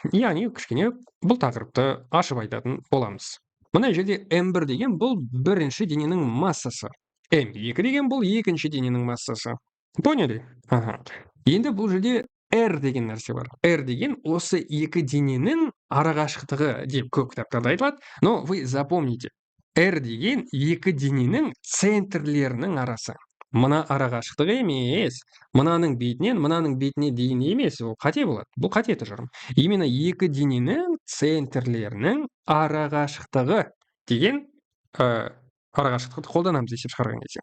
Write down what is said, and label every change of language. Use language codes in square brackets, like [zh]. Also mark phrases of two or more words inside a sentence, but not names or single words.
[kk] Яғни кішкене бұл тақырыпты ашып айтатын боламыз. Мына жерде M1 деген бұл бірінші дененің массасы. M2 деген бұл екінші дененің массасы. [ru] Поняли? [kk] Енді бұл жерде R деген нәрсе бар. R деген осы екі дененің арақашықтығы деп көп кітаптарда айтылады. [ru] Но вы запомните, [kk] R деген екі дененің центрлерінің арасы. Мына арақашықтығы емес, мынаның бетіне дейін емес, ол қате болады. Бұл қате тұжырым. Именно екі дененің центрлерінің арақашықтығы деген арақашықтықты қолданамыз есеп шығарған кезде.